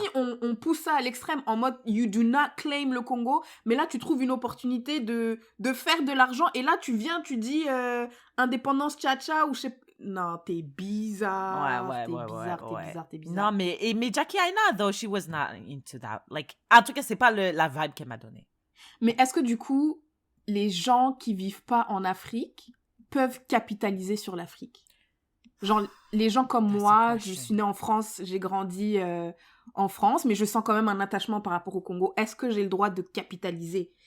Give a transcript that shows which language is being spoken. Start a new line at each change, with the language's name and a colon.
French: si on pousse ça à l'extrême en mode «
English: You do not claim
French: le Congo », mais là, tu trouves une opportunité de faire de l'argent et là, tu viens, tu dis indépendance tcha-tcha ou je sais pas. Non, t'es bizarre. T'es bizarre. Non, mais
English: Jackie Aina, though, she was not into that.
French: Like, en tout cas, c'est pas la vibe qu'elle m'a donnée. Mais est-ce que du coup, les gens qui vivent pas en Afrique peuvent capitaliser sur l'Afrique? Genre, les gens comme moi, je suis née en France, j'ai grandi en France, mais je sens quand même un attachement par rapport au Congo. Est-ce que j'ai le droit de capitaliser